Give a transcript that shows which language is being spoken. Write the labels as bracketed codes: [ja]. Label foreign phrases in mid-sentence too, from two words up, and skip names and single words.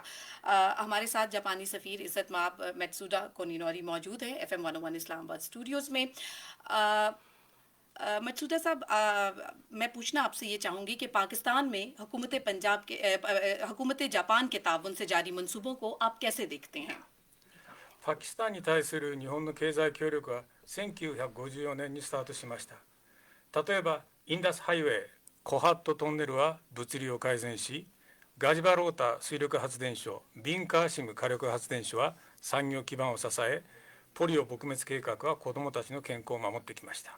[ur] ہمارے ساتھ جاپانی سفیر عزت مآب ماتسودا کنینوری موجود ہے FM 101 اسلام آباد سٹوڈیوز میں. ماتسودا صاحب، میں پوچھنا آپ سے یہ چاہوں گی کہ پاکستان میں حکومت جاپان کے تعاون سے جاری منصوبوں کو آپ کیسے دیکھتے ہیں? [ja] パキスタンに対する日本の経済協力は1954年にスタートしました。例えばインダスハイウェイ、 コハットトンネルは物流を改善し、ガジバロータ水力発電所、ビンカーシム火力発電所は産業基盤を支え、ポリオ撲滅計画は子どもたちの健康を守ってきました。